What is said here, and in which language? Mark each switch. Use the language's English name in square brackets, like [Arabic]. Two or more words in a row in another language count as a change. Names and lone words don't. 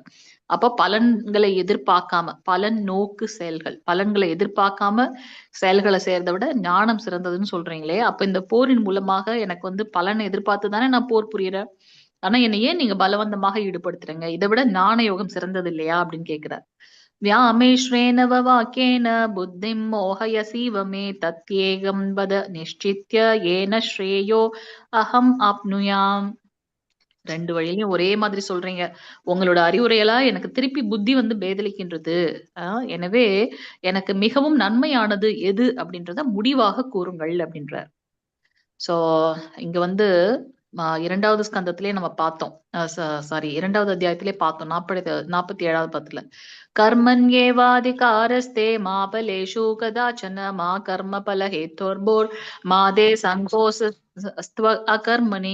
[Tamil] அப்ப பலன்களை எதிர்பார்க்காம, பலன் நோக்கு செயல்கள், பலன்களை எதிர்பார்க்காம செயல்களை செய்யறதை விட ஞானம் சிறந்ததுன்னு சொல்றீங்களே, அப்ப இந்த போரின் மூலமாக எனக்கு பலனை எதிர்பார்த்து தானே நான் போர் புரியறேன், ஆனா என்னை ஏன் நீங்க பலவந்தமாக ஈடுபடுத்துறீங்க, இதை விட ஞான யோகம் சிறந்தது இல்லையா அப்படின்னு கேட்கிறார். [Sanskrit] व्यामेश्वेन वाक्येन बुद्धिं मोहयसीव मे तत्येकं वद निश्चित्य येन श्रेयो अहम् आप्नुयाम्. [Tamil] ரெண்டு வழியிலையும் ஒரே மாதிரி சொல்றீங்க, உங்களோட அறிவுரையெல்லாம் எனக்கு திருப்பி புத்தி பேதலிக்கின்றது. எனவே எனக்கு மிகவும் நன்மையானது எது அப்படின்றத முடிவாக கூறுங்கள் அப்படின்றார். சோ இங்க இரண்டாவது ஸ்கந்தத்திலே நம்ம பார்த்தோம், சாரி 2வது அத்தியாயத்திலே பார்த்தோம், 47வது பத்துல [Sanskrit] कर्मण्येवाधिकारस्ते मा फलेषु कदाचन मा कर्म फल हेतुर्भूः मा ते सङ्गोऽस्त्व अकर्मणि.